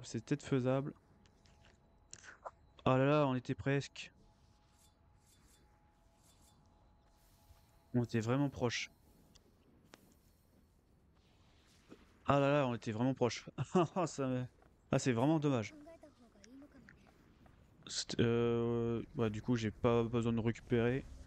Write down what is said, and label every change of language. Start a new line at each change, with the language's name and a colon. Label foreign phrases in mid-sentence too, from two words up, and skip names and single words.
French: C'était faisable. Ah là là, on était presque. On était vraiment proche. Ah là là, on était vraiment proche. Ah, ah, c'est vraiment dommage.
Japanese: 考えた方がいいのかもね。
French: Ouais, du coup, j'ai pas besoin de récupérer.